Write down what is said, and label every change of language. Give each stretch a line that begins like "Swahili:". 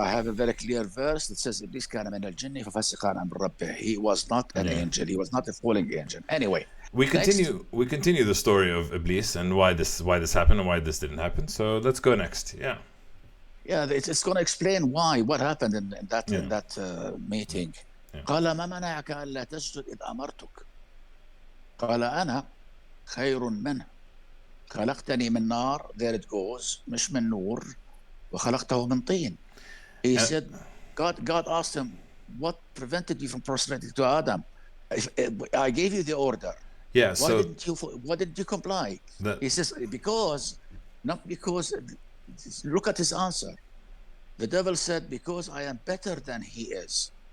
English: I have a very clear verse that says
Arabic: إبليس كان من الجن ففسق عن أمر ربه.
English: He was not an Yeah. angel. He was not a falling angel. Anyway, We next. continue the story of Iblis and why this happened and why this didn't happen. So let's go next. Yeah. Yeah, it's going to explain what happened in Yeah. that meeting. Yeah.
Arabic: قال ما منعك ألا تسجد إذ أمرتك قال أنا خير منه خلقتني من نار,
English: there it goes,
Arabic: مش من نور, وخلقته من طين.
English: He said, God asked him, what prevented you from prostrating to Adam? I gave you the order. Yeah. Why didn't you comply? He says, not because. Look at his answer. The devil said, because I am better than he is.